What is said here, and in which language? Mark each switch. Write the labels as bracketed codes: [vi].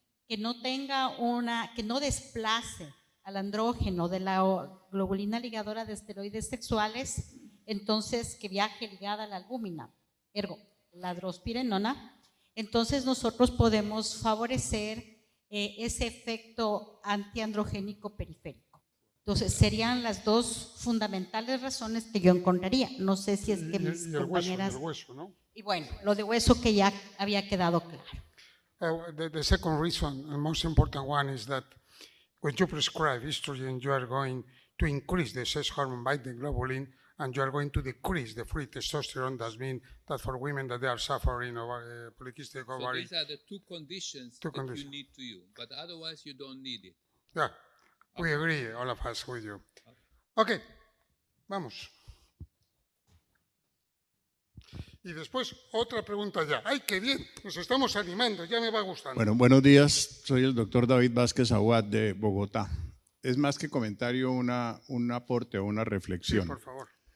[es] que no tenga que no desplace al andrógeno de la globulina ligadora de esteroides sexuales, entonces que viaje ligada a la albúmina, ergo la drospirenona, entonces nosotros podemos favorecer ese efecto antiandrogénico periférico. Entonces serían las dos fundamentales razones que yo encontraría. No sé si es que mis compañeras… el hueso, ¿no? Y bueno, lo de hueso que ya había quedado claro. [en] The second reason, the most important one, is that when you prescribe estrogen, you are going to increase the sex hormone binding globulin, and you are going to decrease the free testosterone. That means that for women that they are suffering of polycystic ovary. So these are the two conditions that you need to use, but otherwise you don't need it. Yeah, we agree, all of us, with you. [es] Okay, vamos. Y después otra pregunta ya. ¡Ay, qué bien! Nos estamos animando, ya me va gustando. Bueno, buenos días. Soy el doctor David Vázquez Aguad de Bogotá. Es más que comentario, un aporte o una reflexión. Sí, por favor.